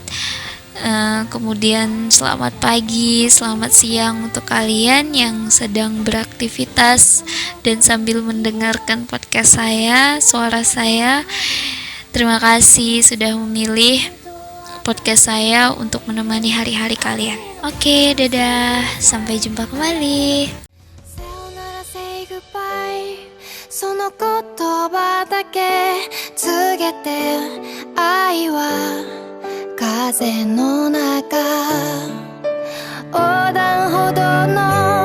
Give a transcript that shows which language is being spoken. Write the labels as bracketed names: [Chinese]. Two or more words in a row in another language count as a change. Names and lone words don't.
[Indonesian] Kemudian selamat pagi, selamat siang untuk kalian yang sedang beraktivitas dan sambil mendengarkan podcast saya, suara saya. Terima kasih sudah memilih podcast saya untuk menemani hari-hari kalian. Oke, dadah, sampai jumpa kembali. [Japanese] その言葉だけ告げて愛は風の中横断歩道の